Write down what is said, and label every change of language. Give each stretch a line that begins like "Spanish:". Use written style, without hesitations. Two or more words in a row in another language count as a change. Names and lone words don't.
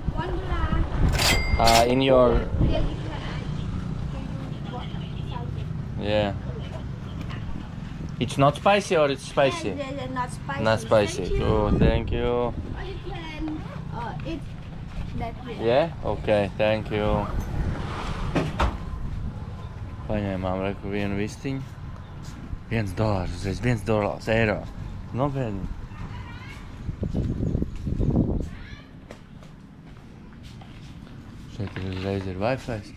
English: In your. Yeah. It's not spicy or it's spicy? Not spicy. Not spicy. Oh, thank you. Or you can eat that way. Yeah? Okay, thank you.
Latvian: Paņēmām reku vienu vistiņu. $1, uzreiz $1 eiro. Nopietni. Šeit uzreiz ir Wi-Fi.